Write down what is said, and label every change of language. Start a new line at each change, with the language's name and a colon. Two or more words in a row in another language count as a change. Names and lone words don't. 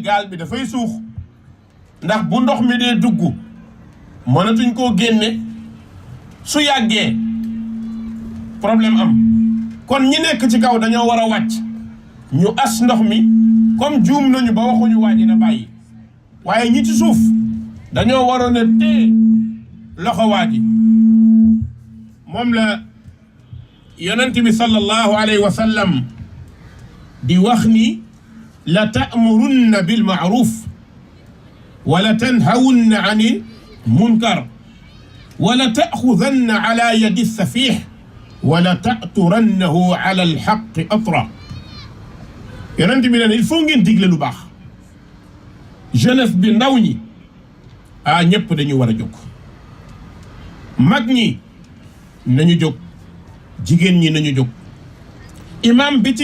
Wolof: gaal bi dafay suux ndax bu ndox mi dee dugg mënatuñ koo génne su yàggee problème am kon ñi nekk ci kaw dañoo war a wàcc ñu as ndox mi comme juum nañu ba waxuñu wàññi na bàyyi waaye ñi ci suuf dañoo waroon a téye loxo waaji moom la yonent bi
Arabic: صلى الله عليه وسلم
Wolof: di wax ni
Arabic: لتأمرن بالمعروف ولتنهون عن المنكر ولتأخذن على يد السفيه ولتأطرنه على الحق أطرا
Wolof: yonent bi ne
French: il faut
Wolof: ngeen digle lu baax jeunesse bi ndaw ñi ñëpp dañu war a jóg mag ñi nañu jóg jigéen ñi nañu jóg imam bi